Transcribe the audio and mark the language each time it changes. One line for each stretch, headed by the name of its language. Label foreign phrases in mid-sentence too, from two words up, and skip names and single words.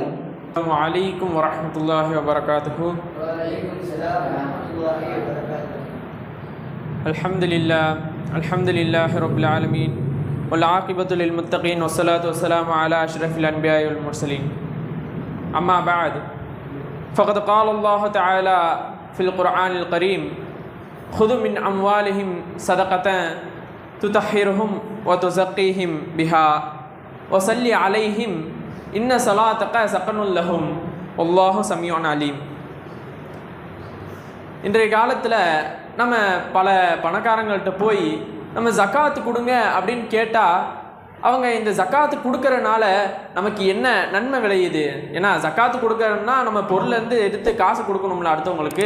Arabic: السلام عليكم ورحمة الله وبركاته الحمد لله رب العالمين والعاقبة للمتقين والصلاة والسلام على أشرف الأنبياء والمرسلين. أما بعد فقد قال الله تعالى في القرآن الكريم, خذ من أموالهم صدقة تطهرهم وتزكيهم بها وصل عليهم إن صلاتك سكن لهم والله سميع عليم.
Tamil: இன்றைய காலத்தில் நம்ம பல பணக்காரங்கள்ட்ட போய் நம்ம ஜக்காத்து கொடுங்க அப்படின்னு கேட்டால், அவங்க இந்த ஜக்காத்து கொடுக்கறனால நமக்கு என்ன நன்மை விளையுது? ஏன்னா ஜக்காத்து கொடுக்கறதுனா நம்ம பொருள்லேருந்து எடுத்து காசு கொடுக்கணும்ல அடுத்தவங்களுக்கு.